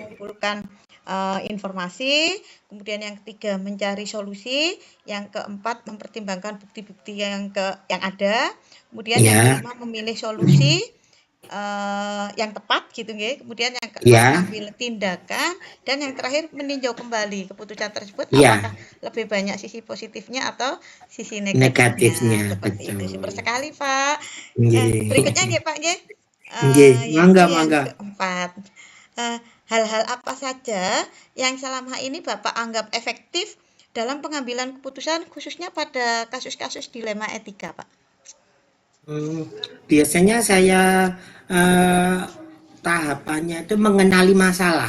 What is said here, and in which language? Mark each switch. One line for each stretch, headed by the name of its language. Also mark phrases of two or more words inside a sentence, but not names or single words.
Indonesian: mengumpulkan informasi, kemudian yang ketiga mencari solusi, yang keempat mempertimbangkan bukti-bukti yang ada, kemudian yang Ya. kelima memilih solusi yang tepat gitu nggih. Kemudian yang keenam Ya. mengambil tindakan dan yang terakhir meninjau kembali keputusan tersebut Ya. apakah lebih banyak sisi positifnya atau sisi negatifnya. Negatifnya, Seperti itu. betul. Super sekali, Pak. Nggih. Berikutnya nggih, Pak nggih. Nggih, Yaitu mangga, yang mangga. keempat. Hal-hal apa saja yang selama ini Bapak anggap efektif dalam pengambilan keputusan khususnya pada kasus-kasus dilema etika, Pak? Biasanya saya tahapannya itu mengenali masalah.